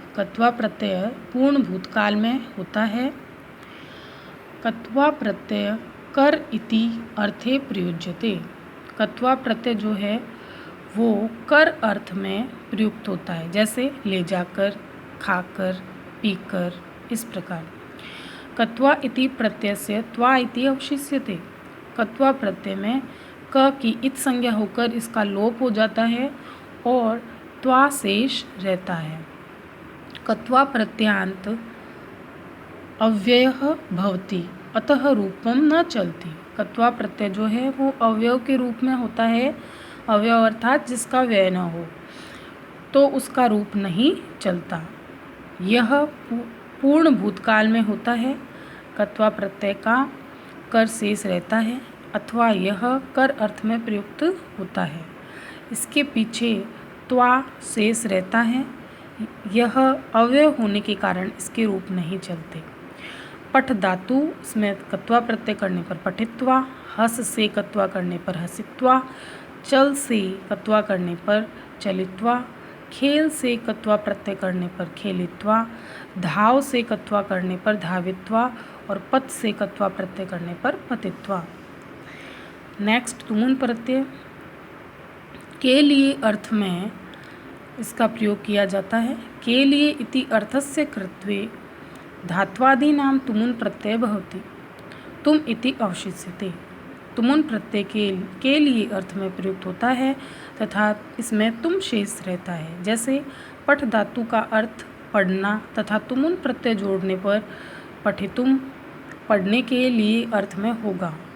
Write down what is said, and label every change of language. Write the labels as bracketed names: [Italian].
[Sanskrit] कत्वा प्रत्यय पूर्ण भूतकाल में होता है। कत्वा प्रत्यय कर इति अर्थे प्रयुज्यते। [Hindi] कत्वा प्रत्यय जो है वो कर अर्थ में प्रयुक्त होता है, जैसे ले जाकर, खाकर, पीकर, इस प्रकार। [Sanskrit] कत्वा इति प्रत्ययस्य त्वा इति अवशिष्यते। [Hindi] कत्वा प्रत्यय में क की इत संज्ञा होकर इसका लोप हो जाता है और त्वा शेष रहता है। [Sanskrit] कत्वा प्रत्यांत अव्ययः भवति, अतः रूपम न चलती। [Hindi] कत्वा प्रत्यय जो है वो अव्यय के रूप में होता है। अव्यय अर्थात जिसका व्यय न हो, तो उसका रूप नहीं चलता। यह पूर्ण भूतकाल में होता है। कत्वा प्रत्यय का कर शेष रहता है अथवा यह कर अर्थ में प्रयुक्त होता है। इसके पीछे त्वा शेष रहता है। यह अव्यय होने के कारण इसके रूप नहीं चलते। पठ धातु, इसमें कत्वा प्रत्यय करने पर पठित्वा, हस से कत्वा करने पर हसित्वा, चल से कत्वा करने पर चलित्वा, खेल से कत्वा प्रत्यय करने पर खेलित्वा, धाव से कत्वा करने पर धावित्वा और पत से कत्वा प्रत्यय करने पर पतित्वा। नेक्स्ट, तुमुन प्रत्यय के लिए अर्थ में इसका प्रयोग किया जाता है। [Sanskrit] के लिए इति अर्थस्य कृत्वे धात्वादीनां तुमुन प्रत्यय भवति। तुम इति अवशिष्यते। [Hindi] तुमुन प्रत्यय के लिए अर्थ में प्रयुक्त होता है तथा इसमें तुम शेष रहता है। जैसे पठ धातु का अर्थ पढ़ना तथा तुमुन प्रत्यय जोड़ने पर पठितुम पढ़ने के लिए अर्थ में होगा।